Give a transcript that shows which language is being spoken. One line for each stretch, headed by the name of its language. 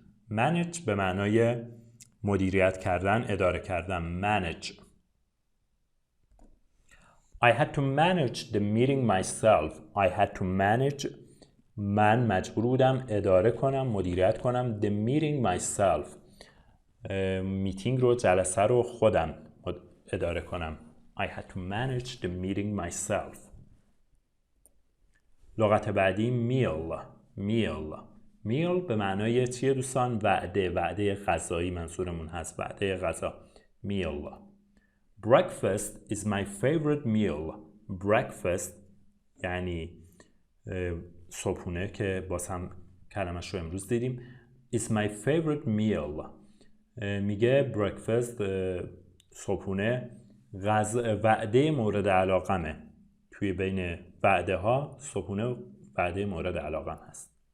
Persian: manage به معنای مدیریت کردن، اداره کردن.
English: manage. I had to manage the meeting myself. I had to manage
Persian: من majbur بودم اداره کنم، مدیریت کنم
English: the meeting myself
Persian: میتینگ رو، جلسه رو خودم اداره کنم.
English: I had to manage the meeting myself.
Persian: لغت بعدی meal به معنای چیه دوستان؟ وعده غذایی منظورمون هست. وعده غذا. meal.
English: Breakfast is my favorite meal.
Persian: Breakfast یعنی صبحونه که باز هم کلمش رو امروز دیدیم.
English: is my favorite meal
Persian: میگه
English: breakfast
Persian: صبحونه وعده مورد علاقمه. توی بین وعده ها صبحونه وعده مورد علاقم هست.